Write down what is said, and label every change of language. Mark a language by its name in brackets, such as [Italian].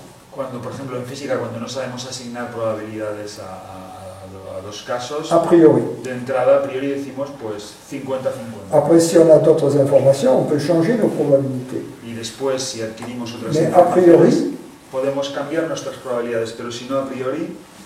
[Spanish] cuando, por ejemplo, en física, cuando no sabemos asignar probabilidades a dos casos, [French] A priori. [Spanish] de entrada, a priori decimos, pues, 50-50. [French] Après, si on a d'autres informations, on peut changer nos probabilités. [Spanish] Y después, si adquirimos otras [French] Mais a [Spanish] informaciones, [French] priori, [Spanish] podemos cambiar nuestras probabilidades, pero si no, a priori,